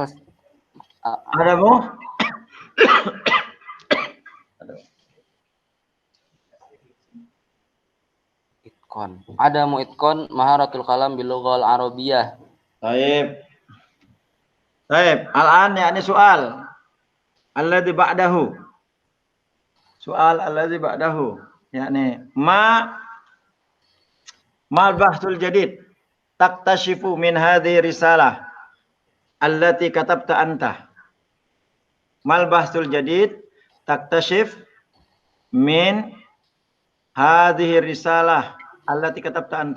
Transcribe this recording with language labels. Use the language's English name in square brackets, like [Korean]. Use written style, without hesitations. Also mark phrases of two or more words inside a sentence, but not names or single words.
[Arabic] عدم? itqon. عدم إتقان مهارة الكلام باللغة العربية. [Indonesian] Baik. Baik, al-an yakni soal. [Arabic] الذي بعده. Soal الذي بعده. Yakni ما البحث الجديد تكتشف من هذه الرسالة التي كتبت أنت. ما البحث الجديد تكتشف من هذه الرسالة التي كتبت أنت.